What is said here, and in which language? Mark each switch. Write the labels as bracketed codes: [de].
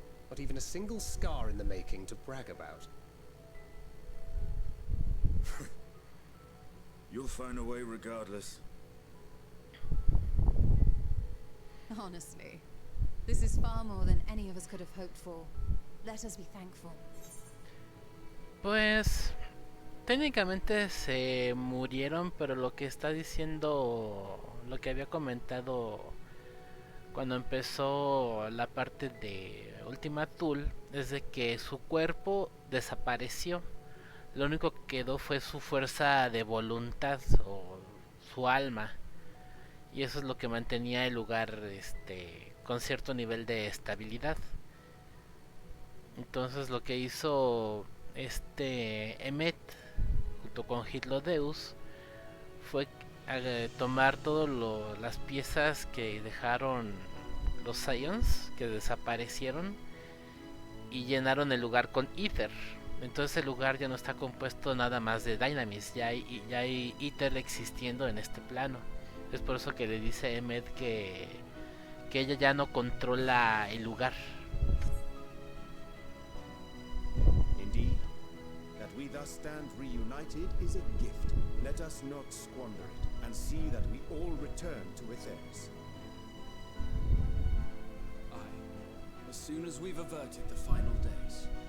[en] Not even a single scar in the making to brag about. You'll find a way regardless. Honestly, this is far more than any of us could have hoped for. Let us be thankful. [es] Pues técnicamente se murieron, pero lo que está diciendo, lo que había comentado cuando empezó la parte de Ultima Thule, es de que su cuerpo desapareció. Lo único que quedó fue su fuerza de voluntad o su alma. Y eso es lo que mantenía el lugar con cierto nivel de estabilidad. Entonces lo que hizo Emmet junto con Hitlodeus fue tomar todas las piezas que dejaron los Scions, que desaparecieron, y llenaron el lugar con Ether. Entonces el lugar ya no está compuesto nada más de Dynamis, ya hay Ether existiendo en este plano. Es por eso que le dice Emmet que ella ya no controla el lugar. [en] Indeed, that we thus stand reunited is a gift. Let us not squander it, and see that we all return to Aethers. Aye, as soon as we've averted the final days.